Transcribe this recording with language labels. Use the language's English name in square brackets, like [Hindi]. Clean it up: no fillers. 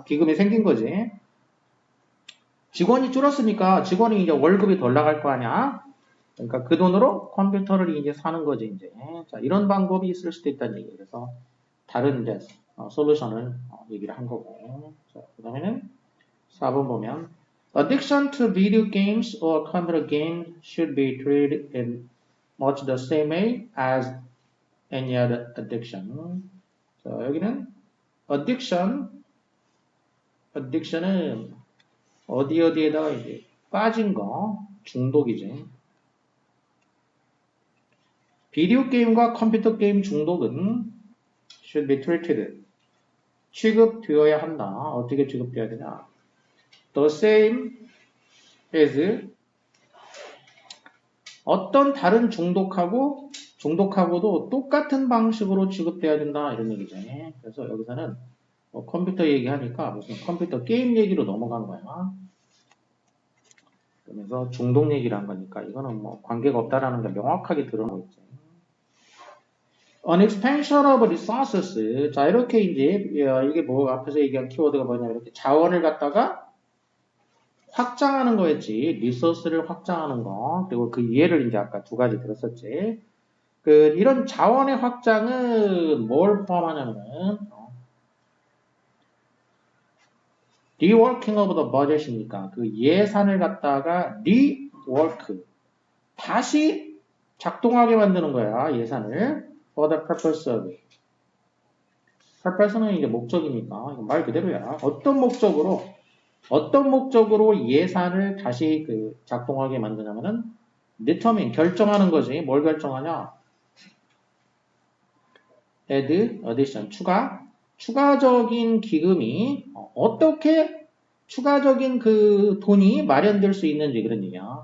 [Korean] 기금이 생긴 거지. 직원이 줄었으니까 직원이 이제 월급이 덜 나갈 거 아니야. 그러니까 그 돈으로 컴퓨터를 이제 사는 거지 이제. 자, 이런 방법이 있을 수도 있다는 얘기예요. 그래서 다른 이제 솔루션을 얘기를 한 거고. 자, 그다음에는 4번 보면 [English] addiction to video games or computer games should be treated in much the same way as any other addiction. [Korean] 자, 여기는 addiction은 어디에다가 이제 빠진 거 중독이지. 비디오 게임과 컴퓨터 게임 중독은 [English] should be treated. [Korean] 취급되어야 한다. 어떻게 취급되어야 되냐? [English] The same as [Korean] 어떤 다른 중독하고도 똑같은 방식으로 취급되어야 된다. 이런 얘기죠. 그래서 여기서는 컴퓨터 얘기하니까 무슨 컴퓨터 게임 얘기로 넘어간 거야. 그러면서 중독 얘기를 한 거니까 이거는 뭐 관계가 없다라는 게 명확하게 드러나고 있지. [English] An expansion of resources. [Korean] 자, 이렇게 이제 이게 뭐 앞에서 얘기한 키워드가 뭐냐, 이렇게 자원을 갖다가 확장하는 거였지. 리소스를 확장하는 거. 그리고 그 이해를 이제 아까 두 가지 들었었지. 이런 자원의 확장은 뭘 포함하냐면 [English] reworking of the budget [Korean] 이니까 그 예산을 갖다가 rework 다시 작동하게 만드는 거야. 예산을 [English] for the purpose of. [Korean] purpose는 이제 목적이니까 말 그대로야. 어떤 목적으로 예산을 다시 작동하게 만드냐면은 determine 결정하는 거지. 뭘 결정하냐? add, addition 추가적인 기금이 어떻게 추가적인 그 돈이 마련될 수 있는지 그런 얘기야.